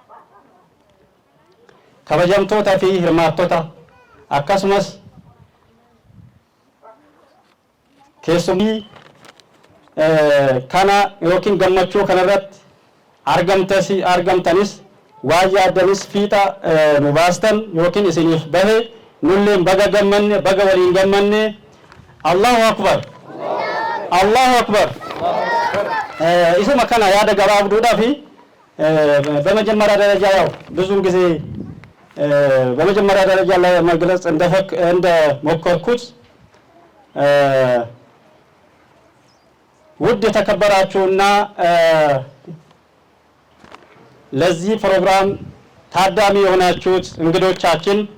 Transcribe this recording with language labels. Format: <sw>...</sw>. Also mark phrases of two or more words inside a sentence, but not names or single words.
<om>Kabajamtoota fi hirmaattota akkasumas keessumii kana yookiin gammachuu kanarratti argamtanis waan yaaddanis fiixa nu baastan yookiin isiniif bahe nulleen baga gammanne baga waliin gammanne.</om> <ar>الله أكبر. الله أكبر.</ar> <om>isuma kana yaada gabaabduudhaa fi</om> <am>በመጀመሪያ ደረጃ ያው ብዙን ጊዜ በመጀመሪያ ደረጃ ላይ መግለጽ እንደ ሞከርኩት ውድ የተከበራችሁና ለዚህ ፕሮግራም ታዳሚ የሆናችሁት እንግዶቻችን</am>